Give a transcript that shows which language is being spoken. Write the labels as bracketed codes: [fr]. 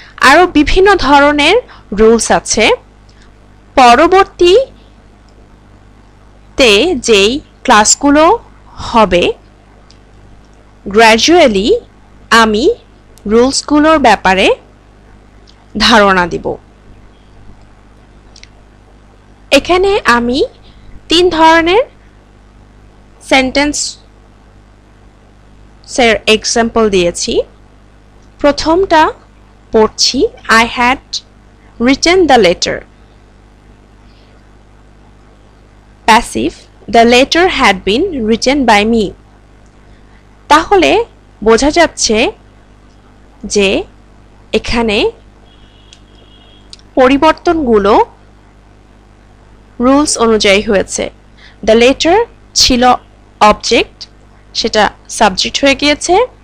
[bn] আরো বিভিন্ন ধরনের রুলস আছে। পরবর্তীতে যেই ক্লাসগুলো হবে গ্র্যাজুয়ালি আমি রুলসগুলোর ব্যাপারে ধারণা দিব। এখানে আমি 3 ধরনের সেন্টেন্সের এক্সাম্পল দিয়েছি। প্রথমটা পড়ছি, [en] I had written the letter. Passive, the letter had been written by me. [bn] তাহলে বোঝা যাচ্ছে যে এখানে পরিবর্তনগুলো রুলস অনুযায়ী হয়েছে। দ্য লেটার ছিল অবজেক্ট, সেটা সাবজেক্ট হয়ে গিয়েছে।